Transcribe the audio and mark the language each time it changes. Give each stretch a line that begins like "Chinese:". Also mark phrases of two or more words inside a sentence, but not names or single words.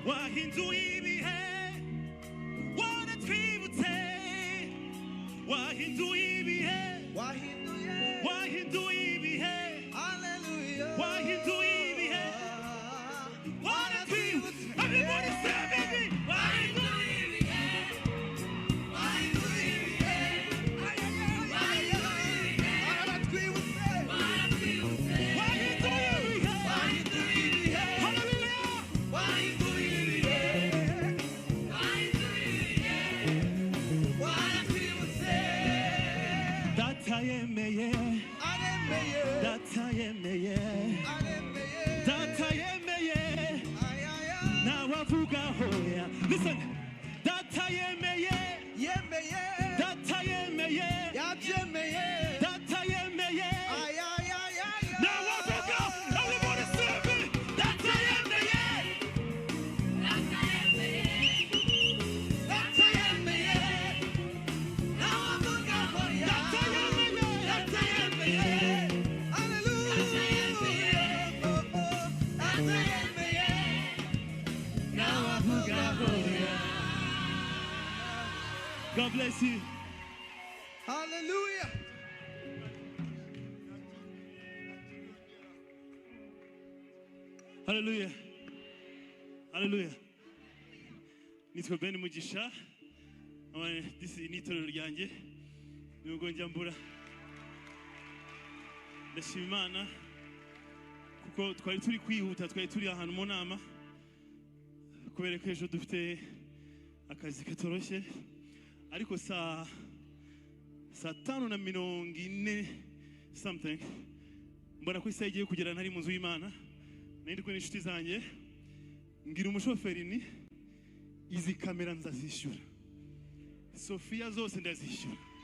Kinyarwanda: wahinduye ibihe waratwibutse wahinduye ibihe wahinduye ibihe wahinduye ibihe waratwibutse
English: everybody say baby
Kinyarwanda: wahinduye ibihe wahinduye ibihe waratwibutse wahinduye ibihe hallelujah wahinduye ibihe waratwibutse data yemeye data yemeye data yemeye nawe avuga hoya listen data yemeye data yemeye yabyemeye data yemeye nawe avuga
English: everybody say it
Kinyarwanda: data yemeye data yemeye nawe avuga hoya data yemeye
English: God bless you.
Kinyarwanda: Hallelujah. Hallelujah. Hallelujah. Nitwa Ben Mugisha.
English: This is
Kinyarwanda: itorero ryanjye. Nubwo njya mbura. Ndashima Imana kuko twari turi kwihuta, twari turi ahantu mu nama. Kubera ko ejo dufite akazi katoroshye. Ariko saa 5:40 something mbona ko isaha igiye kugera ntari mu nzu y'Imana nari ndi kumwe n'inshuti zanjye ngira umushoferi ni izi kamera nzazishyura Sofia zose ndazishyura